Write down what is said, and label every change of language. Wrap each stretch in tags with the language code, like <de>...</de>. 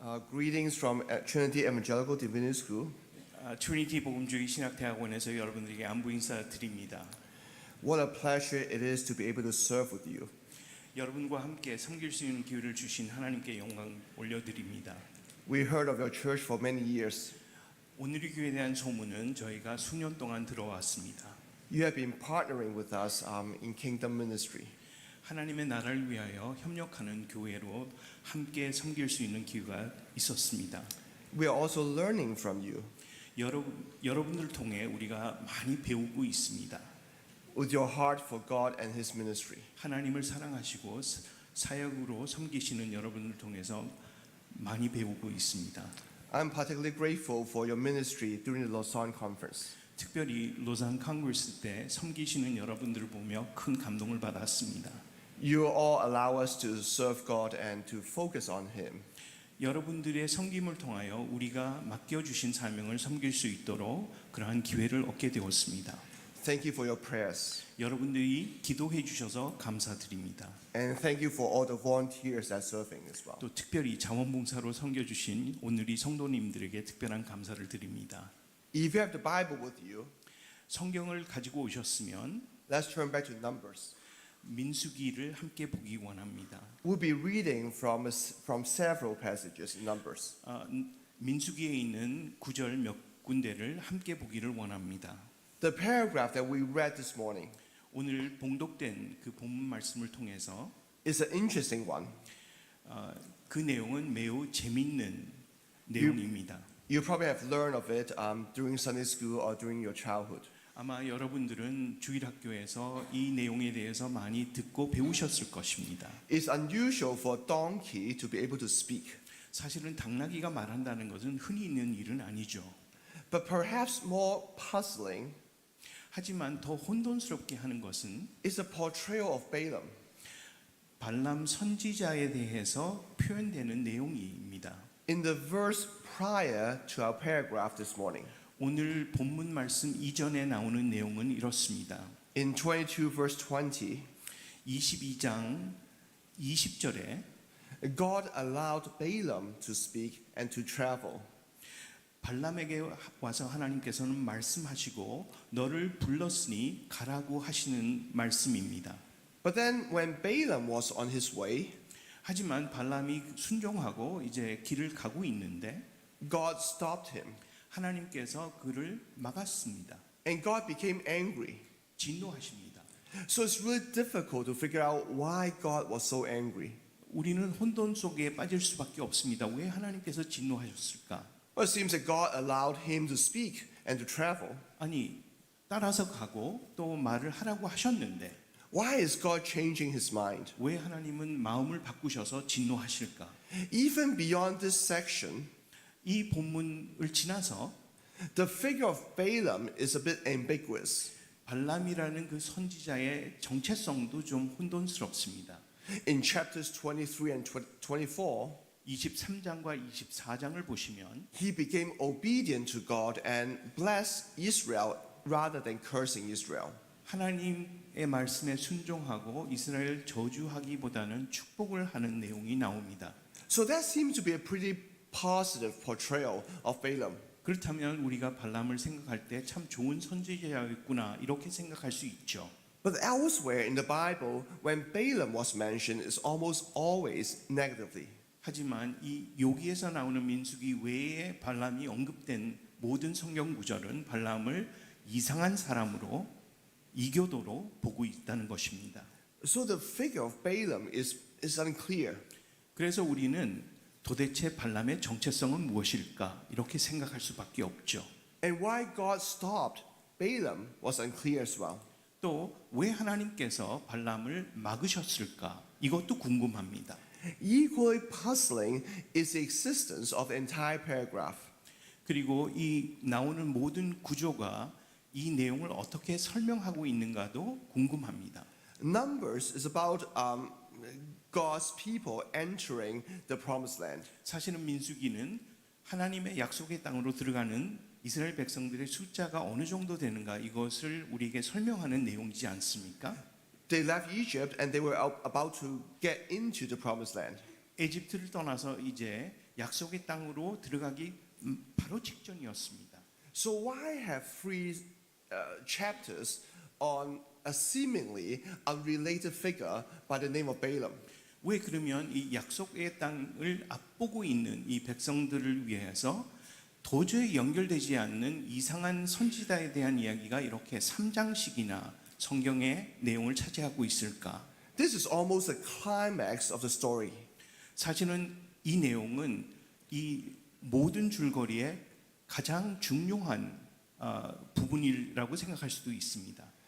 <en>Greetings from Trinity Evangelical Divinity School.</en> <ko>트리니티 복음주의 신학대학원에서 여러분들에게 안부 인사 드립니다.</ko> <en>What a pleasure it is to be able to serve with you.</en> <ko>여러분과 함께 섬길 수 있는 기회를 주신 하나님께 영광 올려드립니다.</ko> <en>We heard of your church for many years.</en> <ko>오늘의 교회에 대한 소문은 저희가 수년 동안 들어왔습니다.</ko> <en>You have been partnering with us in kingdom ministry.</en> <ko>하나님의 나라를 위하여 협력하는 교회로 함께 섬길 수 있는 기회가 있었습니다.</ko> <en>We are also learning from you.</en> <ko>여러분들 통해 우리가 많이 배우고 있습니다.</ko> <en>With your heart for God and His ministry.</en> <ko>하나님을 사랑하시고 사역으로 섬기시는 여러분을 통해서 많이 배우고 있습니다.</ko> <en>I'm particularly grateful for your ministry during the Lausanne conference.</en> <ko>특별히 로산 컨그레스 때 섬기시는 여러분들을 보며 큰 감동을 받았습니다.</ko> <en>You all allow us to serve God and to focus on Him.</en> <ko>여러분들의 섬김을 통하여 우리가 맡겨주신 사명을 섬길 수 있도록 그러한 기회를 얻게 되었습니다.</ko> <en>Thank you for your prayers.</en> <ko>여러분들이 기도해 주셔서 감사드립니다.</ko> <en>And thank you for all the volunteers that are serving as well.</en> <ko>또 특별히 자원봉사로 섬겨주신 오늘의 성도님들에게 특별한 감사를 드립니다.</ko> <en>If you have the Bible with you,</en> <ko>성경을 가지고 오셨으면</ko> <en>let's turn back to Numbers.</en> <ko>민수기를 함께 보기 원합니다.</ko> <en>We'll be reading from several passages in Numbers.</en> <ko>민수기에 있는 구절 몇 군데를 함께 보기를 원합니다.</ko> <en>The paragraph that we read this morning</en> <ko>오늘 봉독된 그 본문 말씀을 통해서</ko> <en>is an interesting one.</en> <ko>그 내용은 매우 재미있는 내용입니다.</ko> <en>You probably have learned of it during Sunday school or during your childhood.</en> <ko>아마 여러분들은 주일학교에서 이 내용에 대해서 많이 듣고 배우셨을 것입니다.</ko> <en>It's unusual for a donkey to be able to speak.</en> <ko>사실은 당나귀가 말한다는 것은 흔히 있는 일은 아니죠.</ko> <en>But perhaps more puzzling</en> <ko>하지만 더 혼돈스럽게 하는 것은</ko> <en>is the portrayal of Balaam.</en> <ko>발람 선지자에 대해서 표현되는 내용입니다.</ko> <en>In the verse prior to our paragraph this morning,</en> <ko>오늘 본문 말씀 이전에 나오는 내용은 이렇습니다.</ko> <en>in 22 verse 20,</en> <ko>22장 20절에</ko> <en>God allowed Balaam to speak and to travel.</en> <ko>발람에게 와서 하나님께서는 말씀하시고 너를 불렀으니 가라고 하시는 말씀입니다.</ko> <en>But then when Balaam was on his way,</en> <ko>하지만 발람이 순종하고 이제 길을 가고 있는데</ko> <en>God stopped him.</en> <ko>하나님께서 그를 막았습니다.</ko> <en>And God became angry.</en> <ko>진노하십니다.</ko> <en>So it's really difficult to figure out why God was so angry.</en> <ko>우리는 혼돈 속에 빠질 수밖에 없습니다. 왜 하나님께서 진노하셨을까?</ko> <en>Well, it seems that God allowed him to speak and to travel.</en> <ko>아니 따라서 가고 또 말을 하라고 하셨는데</ko> <en>Why is God changing his mind?</en> <ko>왜 하나님은 마음을 바꾸셔서 진노하실까?</ko> <en>Even beyond this section,</en> <ko>이 본문을 지나서</ko> <en>the figure of Balaam is a bit ambiguous.</en> <ko>발람이라는 그 선지자의 정체성도 좀 혼돈스럽습니다.</ko> <en>In chapters 23 and 24,</en> <ko>23장과 24장을 보시면</ko> <en>he became obedient to God and blessed Israel rather than cursing Israel.</en> <ko>하나님의 말씀에 순종하고 이스라엘 저주하기보다는 축복을 하는 내용이 나옵니다.</ko> <en>So that seems to be a pretty positive portrayal of Balaam.</en> <ko>그렇다면 우리가 발람을 생각할 때 참 좋은 선지자였구나 이렇게 생각할 수 있죠.</ko> <en>But elsewhere in the Bible, when Balaam was mentioned, it's almost always negatively.</en> <ko>하지만 이 여기에서 나오는 민수기 외에 발람이 언급된 모든 성경 구절은 발람을 이상한 사람으로 이교도로 보고 있다는 것입니다.</ko> <en>So the figure of Balaam is unclear.</en> <ko>그래서 우리는 도대체 발람의 정체성은 무엇일까 이렇게 생각할 수밖에 없죠.</ko> <en>And why God stopped Balaam was unclear as well.</en> <ko>또 왜 하나님께서 발람을 막으셨을까 이것도 궁금합니다.</ko> <en>Equally puzzling is the existence of the entire paragraph.</en> <ko>그리고 이 나오는 모든 구조가 이 내용을 어떻게 설명하고 있는가도 궁금합니다.</ko> <en>Numbers is about God's people entering the promised land.</en> <ko>사실은 민수기는 하나님의 약속의 땅으로 들어가는 이스라엘 백성들의 숫자가 어느 정도 되는가 이것을 우리에게 설명하는 내용이지 않습니까?</ko> <en>They left Egypt and they were about to get into the promised land.</en> <ko>에집트를 떠나서 이제 약속의 땅으로 들어가기 바로 직전이었습니다.</ko> <en>So why have three chapters on a seemingly unrelated figure by the name of Balaam?</en> <ko>왜 그러면 이 약속의 땅을 앞보고 있는 이 백성들을 위해서 도저히 연결되지 않는 이상한 선지자에 대한 이야기가 이렇게 3장씩이나 성경의 내용을 차지하고 있을까?</ko> <en>This is almost the climax of the story.</en> <ko>사실은 이 내용은 이 모든 줄거리의 가장 중요한 부분이라고 생각할 수도 있습니다.</ko>